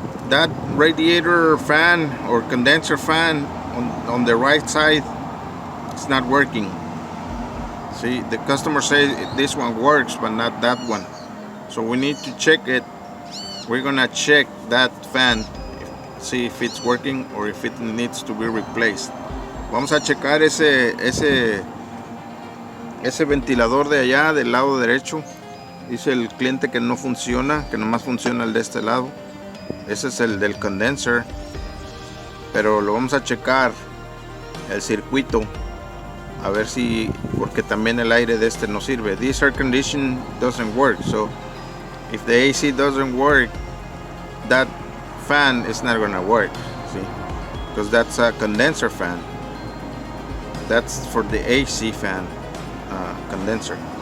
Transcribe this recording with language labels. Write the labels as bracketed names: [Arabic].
[English] That radiator fan or condenser fan on the right side, it's not working. See, the customer says this one works but not that one, so we need to check it. We're gonna check that fan, see if it's working or if it needs to be replaced. [Spanish] Vamos a checar ese ventilador de allá del lado derecho. Dice el cliente que no funciona, que nomás funciona el de este lado. Ese es el del condenser, pero lo vamos a checar el circuito a ver si, porque también el aire de este no sirve. [English] This air condition doesn't work, so if the AC doesn't work, that fan is not gonna work. See, because that's a condenser fan. That's for the AC fan condenser.